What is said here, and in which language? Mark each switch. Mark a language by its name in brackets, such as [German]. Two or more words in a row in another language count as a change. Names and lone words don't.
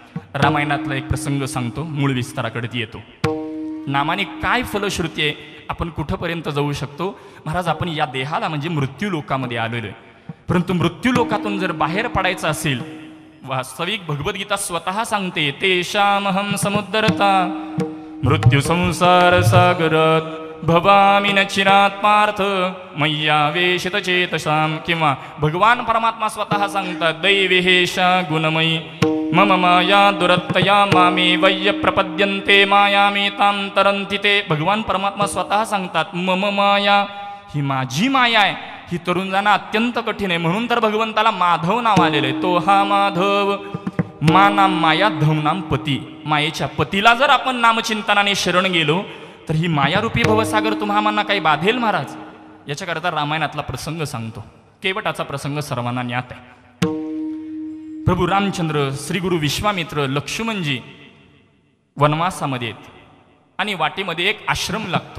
[Marathi] रामायणातला एक प्रसंग सांगतो, मूळ विस्ताराकडे येतो. नामाने काय फलश्रुती आहे, आपण कुठंपर्यंत जाऊ शकतो. महाराज आपण या देहाला म्हणजे मृत्यू लोकामध्ये आलेलो आहे, परंतु मृत्यू लोकातून जर बाहेर पडायचं असेल, वास्तविक भगवद्गीता स्वतः सांगते, [Sanskrit] तेषामहं समुद्धरता मृत्यू संसार सागरात भवामि न चिरात्मार्थ मय्या वेशित चेतसाम. किंवा भगवान परमात्मा स्वतः सांगतात दैविहेशा गुणमयी मम माया दुरत्तया मामे वय्य प्रपद्यन्ते मायामेतां तरन्ति ते. [Marathi] भगवान परमात्मा स्वतः सांगतात [Sanskrit] मम माया, [Marathi] ही माझी माया आहे, ही तरुणांना अत्यंत कठीण आहे. म्हणून तर भगवंताला माधव नाव आलेलं आहे. तो हा माधव [Sanskrit] मा नाम माया धव नाम पती. [Marathi] मायेच्या पतीला जर आपण नामचिंतनाने शरण गेलो तर ही मायारूपी भवसागर तुम्हाला काही बाधेल महाराज. याच्याकरता रामायणातला प्रसंग सांगतो. केवटाचा प्रसंग सर्वांना ज्ञात आहे. प्रभू रामचंद्र, श्री गुरु विश्वामित्र, लक्ष्मणजी वनवासामध्ये आहेत आणि वाटेमध्ये एक आश्रम लागतो.